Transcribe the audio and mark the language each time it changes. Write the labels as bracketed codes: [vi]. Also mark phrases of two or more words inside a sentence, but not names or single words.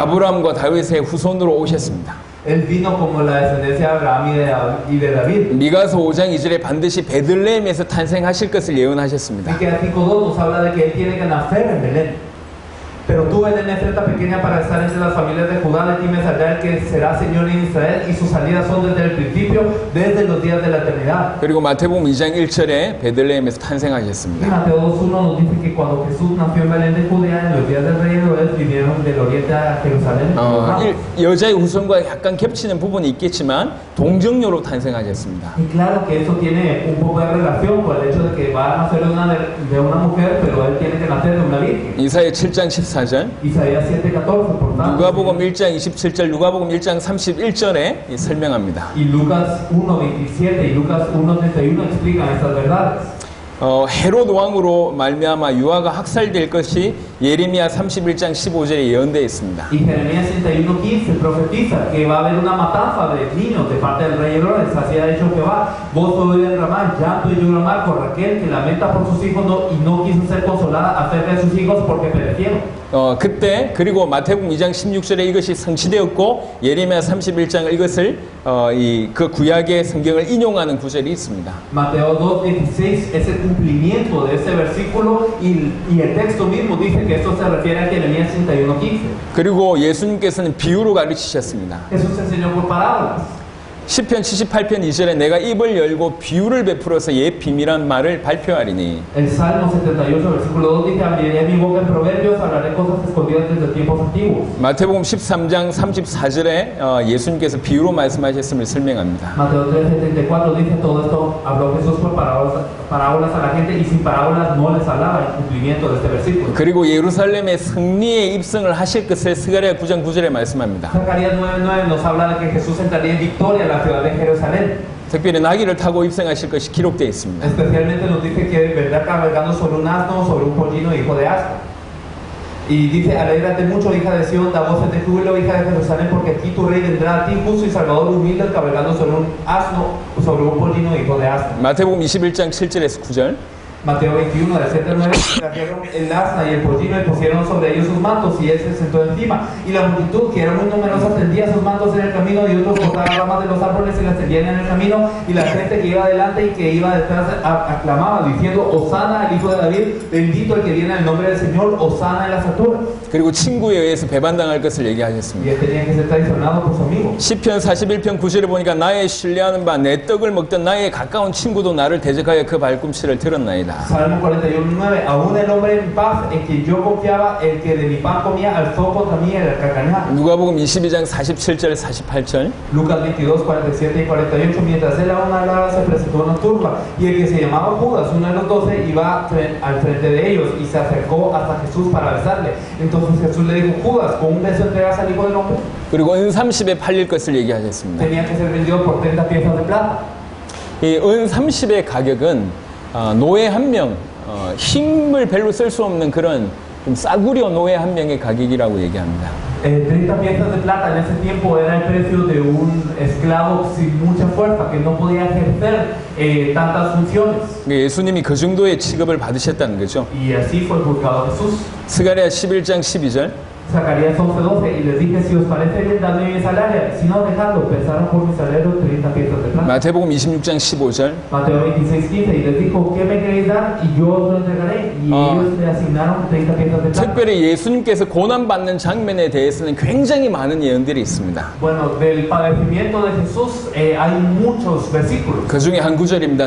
[ko] 아브라함과 다윗의 후손으로 오셨습니다. [es] Él vino como la descendencia de Abraham y de David. [ko] 미가서 5장 2절에 반드시 베들레헴에서 탄생하실 것을 예언하셨습니다. [es] Miqueas 5:2 nos habla de que él tiene que nacer en Belén. Pero tú, Belén, Efrata pequeña para estar entre las familias de Judá, de ti me saldrá el que será Señor en Israel, y sus salidas son desde el principio, desde los días de la eternidad. [ko] 그리고 마태복음 2장 1절에 베들레헴에서 [es] Y [ko] 탄생하셨습니다. [es] Mateo 2:1 nos dice que cuando Jesús nació en Belén de Judea, en los días del rey Herodes, vinieron del oriente a Jerusalén. [ko] 여자의 후손과 약간 겹치는 부분이 있겠지만 동정녀로 탄생하셨습니다. [es] Y claro que eso tiene un poco de relación con el hecho de que va a nacer de una mujer, pero él tiene que nacer de una virgen. [ko] 이사야 7장 14절, [es] Isaías 7:14, por tanto. [ko] 누가복음 1장 27절, 누가복음 1장 31절에 설명합니다. [es] Y Lucas 1:27 y Lucas 1:31 explican estas verdades. [ko] 헤롯 왕으로 말미암아 유아가 학살될 것이 예레미야 31장 15절에 예언되어 있습니다. [es] Y Jeremías 31:15 profetiza que va a haber una matanza de niños de parte del rey Herodes. Así ha dicho Jehová: vos podéis derramar llanto y llorar por Raquel, que lamenta por sus hijos y no quiso ser consolada acerca de sus hijos porque perecieron. [ko] 그때 그리고 마태복음 2장 16절에 이것이 성취되었고 예레미야 31장 이것을 그 구약의 성경을 인용하는 구절이 있습니다. [es] Mateo 2:16 es el cumplimiento de ese versículo y el texto mismo dice que esto se refiere a Jeremías 31:15. [ko] 그리고 예수님께서는 비유로 가르치셨습니다. [es] Jesús enseñó por parábolas. [ko] 시편 78편 2절에 내가 입을 열고 비유를 베풀어서 옛 비밀한 말을 발표하리니. [es] El Salmo 78 versículo 2 dice: abriré mi boca en proverbios, hablaré cosas escondidas desde tiempos antiguos. [ko] 마태복음 13장 34절에 예수님께서 비유로 말씀하셨음을 설명합니다. [es] Mateo 3:74 dice: todo esto habló Jesús por parábolas a la gente, y sin parábolas no les hablaba, el cumplimiento de este versículo. [ko] 그리고 예루살렘의 승리에 입성을 하실 것을 스가랴 9장 9절에 말씀합니다. [es] Zacarías 9:9 nos habla de que Jesús entraría en victoria a la ciudad de Jerusalén. [ko] 특별히 나귀를 타고 입성하실 것이 기록되어 있습니다. [es] Especialmente nos dice que vendrá cabalgando sobre un asno, sobre un pollino, hijo de asno. Y dice: alégrate mucho, hija de Sión, da voces de júbilo, hija de Jerusalén, porque aquí tu rey vendrá a ti, justo y salvador, humilde, cabalgando sobre un asno, sobre un pollino, hijo de asno. [ko] 마태복음 21장 7절에서 9절. [es] Mateo 21, del 7 al 9, trajeron el asna y el pollino y pusieron sobre ellos sus mantos, y él se sentó encima. Y la multitud, que era muy numerosa, tendía sus mantos en el camino, y otros cortaban ramas de los árboles y las tendían en el camino. Y la gente que iba adelante y que iba detrás aclamaba, diciendo: Hosana al hijo de David, bendito el que viene en el nombre del Señor, Hosana en las alturas. [ko] 그리고 친구에 의해서 배반당할 것을 [es] Y [ko] 얘기하셨습니다. [es] él tenía que ser traicionado por su amigo. [ko] 시편 41편 9절에 보니까 나의 신뢰하는 바 내 떡을 먹던 나의 가까운 친구도 나를 대적하여 그 발꿈치를 들었나이다. [es] Salmo 41:9, aún el hombre en paz en quien yo confiaba, el que de mi pan comía, alzó contra mí el carcajada. [ko] 누가복음 22장 47절 48절. [es] Lucas 22, 47 y 48, mientras él aún hablaba, se presentó una turba, y el que se llamaba Judas, uno de los 12, iba al frente de ellos, y se acercó hasta Jesús para besarle. Entonces Jesús le dijo: Judas, ¿con un beso entregas al Hijo del Hombre? [ko] 그리고 은 30에 팔릴 것을 얘기하셨습니다. [es] Tenía que ser vendido por 30 piezas de plata. [ko] 이 은 30의 가격은 노예 한 명, 힘을 별로 쓸 수 없는 그런 좀 싸구려 노예 한 명의 가격이라고 얘기합니다. [es] 30 piezas de plata en ese tiempo era el precio de un esclavo sin mucha fuerza, que no podía ejercer tantas funciones. [ko] 예수님이 그 정도의 취급을 받으셨다는 거죠. [es] Y así fue juzgado Jesús. [ko] 스가랴 11장 12절. [es] Zacarías 11:12, y les dije: si os parece bien, dadme mi salario, si no, dejadlo, pensaron por mi salario 30 piezas de plata. [ko] 마태복음 26장 15절. [es] Mateo 26:15, y les dijo: ¿qué me queréis dar? Y yo os lo entregaré. Y ellos le asignaron 30 piezas de plata. [ko] 특별히 예수님께서 고난받는 장면에 대해서는 굉장히 많은 예언들이 있습니다. [es] Bueno, del padecimiento de Jesús hay muchos versículos. [ko] 그 중에 한 구절입니다.